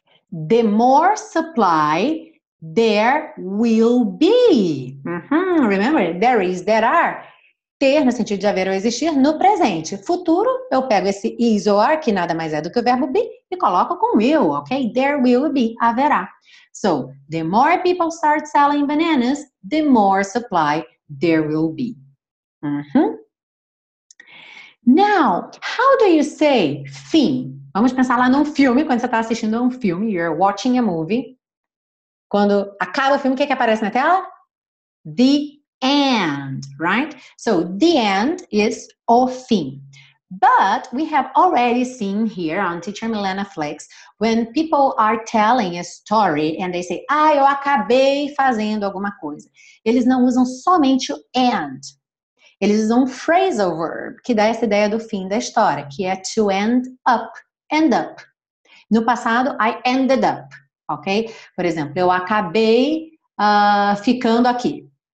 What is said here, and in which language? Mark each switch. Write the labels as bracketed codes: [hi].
[en] The more supply there will be. Remember, there is, there are. [pt] Ter, no sentido de haver ou existir, no presente. Futuro, eu pego esse is ou are, que nada mais é do que o verbo be, e coloco com will, ok? [en] There will be, haverá. So, the more people start selling bananas, the more supply there will be. Now, how do you say fim? [pt] Vamos pensar lá num filme, quando você está assistindo a um filme, you're watching a movie. Quando acaba o filme, o que aparece na tela? The end, right? [en] So, the end is o fim. But we have already seen here on Teacher Milena Flex, when people are telling a story and they say, eu acabei fazendo alguma coisa. [pt] Eles não usam somente o end. Eles usam um phrasal verb, que dá essa ideia do fim da história, que é to end up. End up. No passado, I ended up, ok? Por exemplo, eu acabei ficando aqui.